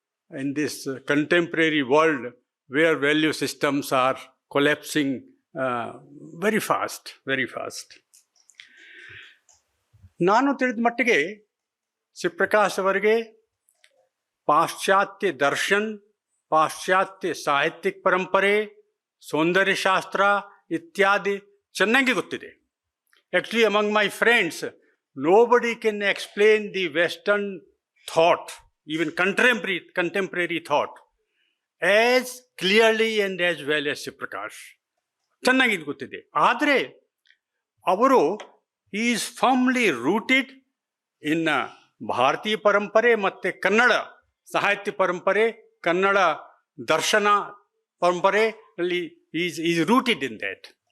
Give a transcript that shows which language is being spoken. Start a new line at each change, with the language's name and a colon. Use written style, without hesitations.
English: in this contemporary world where value systems are collapsing very fast, very fast.
Kannada: ನಾನು ತಿಳಿದ ಮಟ್ಟಿಗೆ ಶಿವಪ್ರಕಾಶ್ ಅವರಿಗೆ ಪಾಶ್ಚಾತ್ಯ ದರ್ಶನ್, ಪಾಶ್ಚಾತ್ಯ ಸಾಹಿತ್ಯಿಕ ಪರಂಪರೆ, ಸೌಂದರ್ಯಶಾಸ್ತ್ರ ಇತ್ಯಾದಿ ಚೆನ್ನಾಗಿ ಗೊತ್ತಿದೆ.
English: Actually, among my friends, nobody can explain the Western thought, even contemporary thought, as clearly and as well as Shivaprakash.
Kannada: ಚೆನ್ನಾಗಿ ಗೊತ್ತಿದೆ. ಆದರೆ ಅವರು
English: is firmly rooted in
Kannada: ಭಾರತೀಯ ಪರಂಪರೆ ಮತ್ತು ಕನ್ನಡ ಸಾಹಿತ್ಯ ಪರಂಪರೆ, ಕನ್ನಡ ದರ್ಶನ ಪರಂಪರೆಯಲ್ಲಿ
English: Is rooted in that.